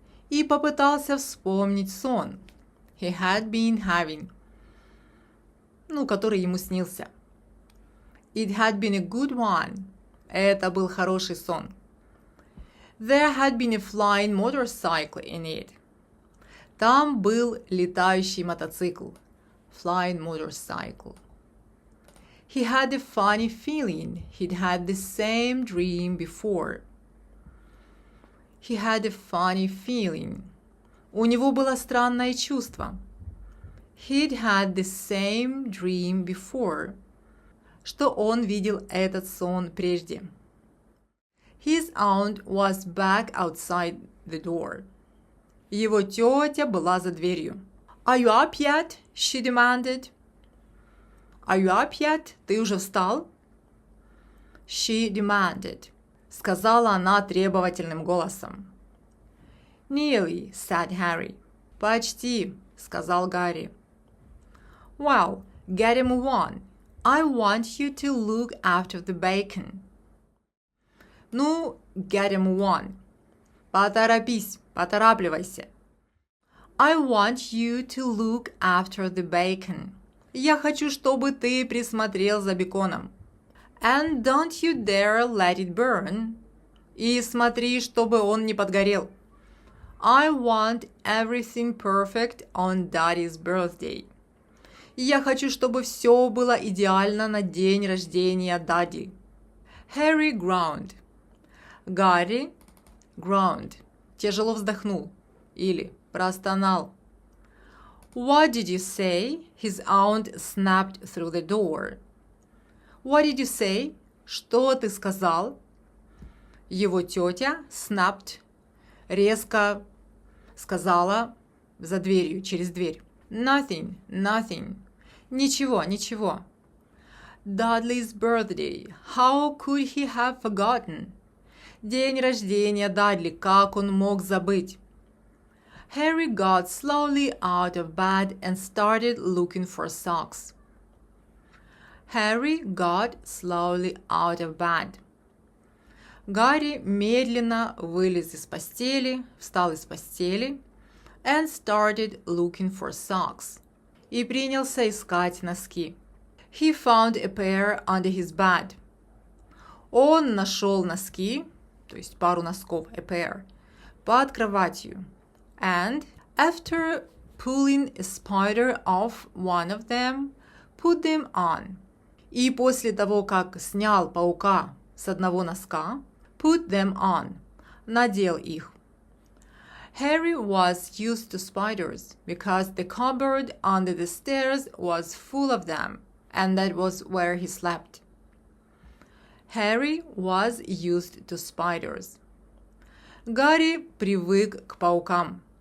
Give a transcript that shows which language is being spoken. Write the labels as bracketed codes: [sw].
[ru] И попытался вспомнить сон [en] he had been having. [ru] Который ему снился. [en] It had been a good one. [ru] Это был хороший сон. [en] There had been a flying motorcycle in it. [ru] Там был летающий мотоцикл. [en] Flying motorcycle. He had a funny feeling he'd had the same dream before. He had a funny feeling. [ru] У него было странное чувство. [en] He'd had the same dream before. [ru] Что он видел этот сон прежде. [en] His aunt was back outside the door. [ru] Его тетя была за дверью. [en] Are you up yet? She demanded. Are you up yet? [ru] Ты уже встал? [en] She demanded. [ru] Сказала она требовательным голосом. [en] Nearly, said Harry. [ru] Почти, сказал Гарри. [en] Well, get a move on. I want you to look after the bacon. Ну, get him one. [ru] Поторопись, поторапливайся. [en] I want you to look after the bacon. [ru] Я хочу, чтобы ты присмотрел за беконом. [en] And don't you dare let it burn. [ru] И смотри, чтобы он не подгорел. [en] I want everything perfect on Daddy's birthday. [ru] Я хочу, чтобы все было идеально на день рождения Дади. [en] Harry groaned. Гарри groaned. [ru] Тяжело вздохнул. Или простонал. [en] What did you say? His aunt snapped through the door. What did you say? [ru] Что ты сказал? Его тетя [en] snapped. [ru] Резко сказала за дверью, через дверь. [en] Nothing, nothing. [ru] Ничего, ничего. [en] Dudley's birthday. How could he have forgotten? [ru] День рождения Дадли. Как он мог забыть? [en] Harry got slowly out of bed and started looking for socks. Harry got slowly out of bed. [ru] Гарри медленно вылез из постели, встал из постели, [en] and started looking for socks. [ru] И принялся искать носки. [en] He found a pair under his bed. [ru] Он нашел носки, то есть пару носков, [en] a pair, [ru] под кроватью. [en] And after pulling a spider off one of them, put them on. [ru] И после того, как снял паука с одного носка, [en] put them on, [ru] надел их. [en] Harry was used to spiders because the cupboard under the stairs was full of them, and that was where he slept. Harry was used to spiders. [ru] Гарри привык к паукам.